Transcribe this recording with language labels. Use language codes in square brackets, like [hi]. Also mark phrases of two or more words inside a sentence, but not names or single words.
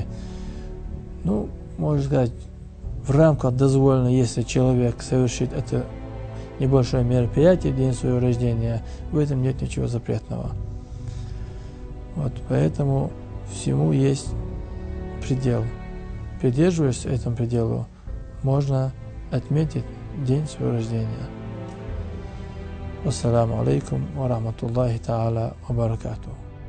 [ru] Ну, можно сказать, в рамках дозволено, если человек совершит это небольшое мероприятие в день своего рождения, в этом нет ничего запретного. Вот, поэтому всему есть предел. Придерживаясь этому пределу, можно отметить день своего рождения. [ar] السلام عليكم ورحمة الله تعالى وبركاته.